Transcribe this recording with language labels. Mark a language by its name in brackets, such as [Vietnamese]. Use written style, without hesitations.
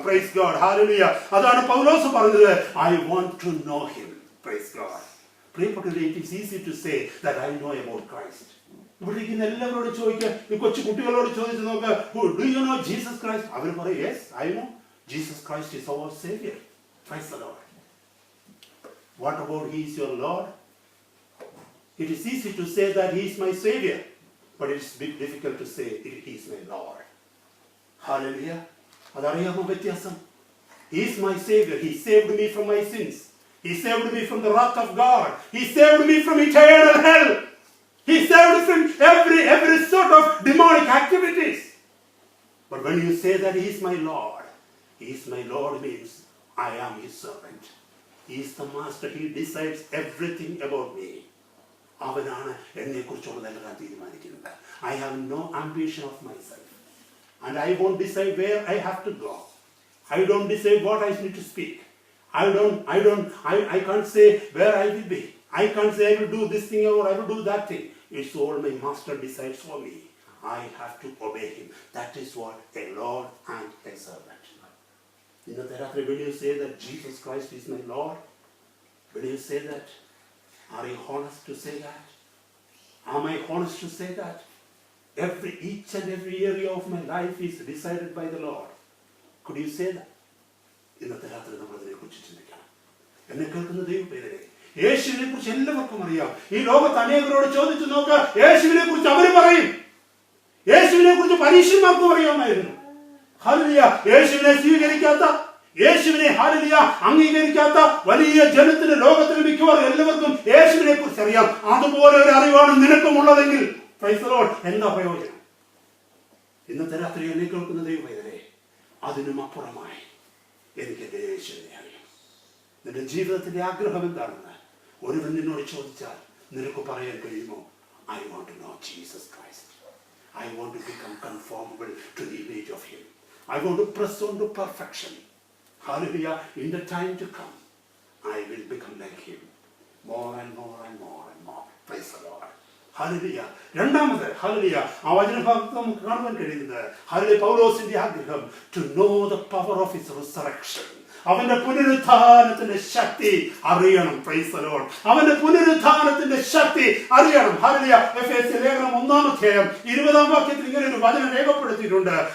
[English] Praise God. Hallelujah. [Malayalam] അതാണ് പൗലോസ് പറഞ്ഞത്, [English] I want to know him. Praise God. [Malayalam] പ്രിയപ്പെട്ടവരെ, [English] It is easy to say that I know about Christ. [Malayalam] ഇവിടെ ഇരിക്കുന്ന എല്ലാവരോടും ചോദിക്കുക, ഈ കൊച്ചു കുട്ടികളോട് ചോദിച്ചു നോക്ക്, [English] Do you know Jesus Christ? [Malayalam] അവർ പറയും, [English] Yes I know Jesus Christ is our saviour. Praise the Lord. What about he is your Lord? It is easy to say that he is my savior, but it is a bit difficult to say he is my Lord. Hallelujah. [Malayalam] അതറിയാമോ വ്യത്യാസം? [English] He is my savior. He saved me from my sins. He saved me from the wrath of God. He saved me from eternal hell. He saved me from every sort of demonic activities. But when you say that he is my Lord, he is my Lord means I am his servant. He is the master. He decides everything about me. [Malayalam] അവനാണ് എന്നെ കുറിച്ചുള്ളതെല്ലാം തീരുമാനിക്കുന്നത്. [English] I have no ambition of myself and I won't decide where I have to go. I don't decide what I need to speak. I can't say where I will be. I can't say I will do this thing or I will do that thing. It's all my master decides for me. I have to obey him. That is what a Lord and a servant. [Malayalam] ഇന്നത്തെ രാത്രി [English] will you say that Jesus Christ is my Lord? Will you say that? Are you honest to say that? Am I honest to say that? Each and every area of my life is decided by the Lord. Could you say that? [Malayalam] ഇന്നത്തെ രാത്രി നമ്മൾ അതിനെക്കുറിച്ച് ചിന്തിക്കണം. എന്നെ കേൾക്കുന്ന ദൈവമേ, യേശുവിനെ കുറിച്ച് എല്ലാവർക്കും അറിയാം. ഈ ലോകത്ത് അനേകരോട് ചോദിച്ചു നോക്ക്, യേശുവിനെ കുറിച്ച് അവർ പറയും. യേശുവിനെ കുറിച്ച് പരീക്ഷന്മാർക്കും അറിയാമായിരുന്നു. ഹല്ലേലൂയ. യേശുവിനെ സ്വീകരിക്കാത്ത, യേശുവിനെ ഹല്ലേലൂയ അംഗീകരിക്കാത്ത വലിയ ജനത്തിന് ലോകത്തിന് മിക്കവാറും എല്ലാവർക്കും യേശുവിനെ കുറിച്ച് അറിയാം. അതുപോലെ ഒരു അറിവാണ് നിനക്കുമുള്ളതെങ്കിൽ [English] praise the Lord, [Malayalam] എന്താ പ്രയോജനം? ഇന്നത്തെ രാത്രി എന്നെ കേൾക്കുന്ന ദൈവമേ, അതിനും അപ്പുറമായി എനിക്ക് എൻ്റെ യേശുവിനെ അറിയാം. നിന്റെ ജീവിതത്തിന്റെ ആഗ്രഹം എന്താണെന്ന് ഒരുവൻ നിന്നോട് ചോദിച്ചാൽ നിനക്ക് പറയാൻ കഴിയുമോ? [English] I want to know Jesus Christ. I want to become conformable to the image of him. I want to press on to perfection. Hallelujah. In the time to come, I will become like him. More and more and more and more. Praise the Lord. Hallelujah. [Malayalam] രണ്ടാമത് hallelujah ആ വചനഭാഗത്ത് നമുക്ക് കാണുവാൻ കഴിയുന്നത് hallelujah പൗലോസിന്റെ ആഗ്രഹം [English] to know the power of his resurrection. [Malayalam] അവന്റെ പുനരുത്ഥാനത്തിന്റെ ശക്തി അറിയണം. [English] Praise the Lord. [Malayalam] അവന്റെ പുനരുത്ഥാനത്തിന്റെ ശക്തി അറിയണം. ഹല്ലേലൂയ. എഫെസ്യ ലേഖനം 1-ാം അധ്യായം 20-ാം വാക്യത്തിൽ ഇങ്ങനെ ഒരു വചനം രേഖപ്പെടുത്തിയിട്ടുണ്ട്.